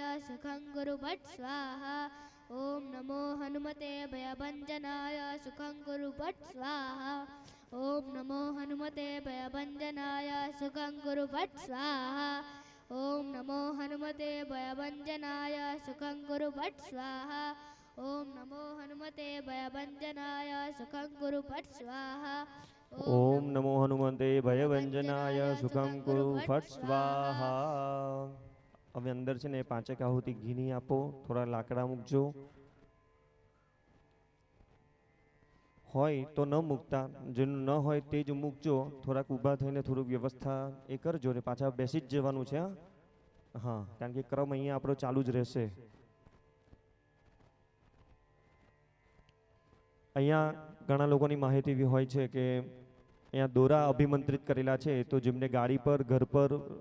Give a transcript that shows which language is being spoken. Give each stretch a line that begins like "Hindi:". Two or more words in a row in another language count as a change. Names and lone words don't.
Sanskrit: सुखं कुरु फट् स्वाहा ॐ नमो हनुमते भयभञ्जनाय सुखं कुरु फट् स्वाहा ॐ नमो हनुमते भयभञ्जनाय सुखं कुरु फट् स्वाहा ॐ नमो हनुमते भयभञ्जनाय सुखं कुरु फट् स्वाहा ॐ नमो हनुमते भयभञ्जनाय सुखं कुरु फट् स्वाहा ઓમ નમો હનુમંતે ભયભંજનાય સુખમ કુરુ ફટ સ્વાહા
Gujarati: હવે અંદર છે ને 5 આહુતિ ઘીની આપો થોડા લાકડા મૂકજો હોય તો ન મૂકતા જેનું ન હોય તે જ મૂકજો થોડાક ઊભા થઈને થોડુંક વ્યવસ્થા એ કરજો ને પાછા બેસી જ જવાનું છે હા કારણ કે ક્રમ અહીંયા આપણો ચાલુ જ રહેશે અહીંયા ઘણા લોકોની માહિતી એવી હોય છે કે અહીંયા દોરા અભિમંત્રિત કરેલા છે તો જેમને ગાડી પર ઘર પર